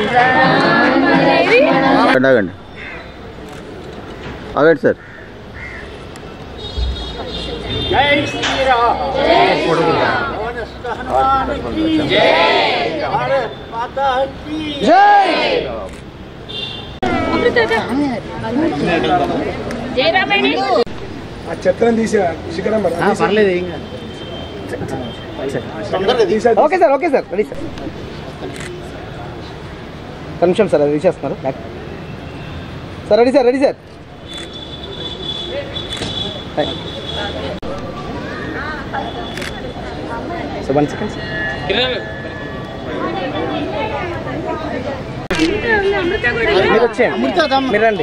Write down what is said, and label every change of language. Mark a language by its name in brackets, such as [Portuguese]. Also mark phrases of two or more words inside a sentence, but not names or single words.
[Telugu] ఆగండి ఆగండి సార్ [Hindi] जय श्री राम जय भारत माता की जय [Telugu] ఆ చెత్తను తీసా శిఖరం పర్లేదు ఏం కాదు [English] okay sir okay sir ready sir [Telugu] ఒక నిమిషం సార్ అది తీసేస్తున్నారు [English] sir ready sir ready sir so 1 second [Telugu] మీరు వచ్చేయండి మీరు రండి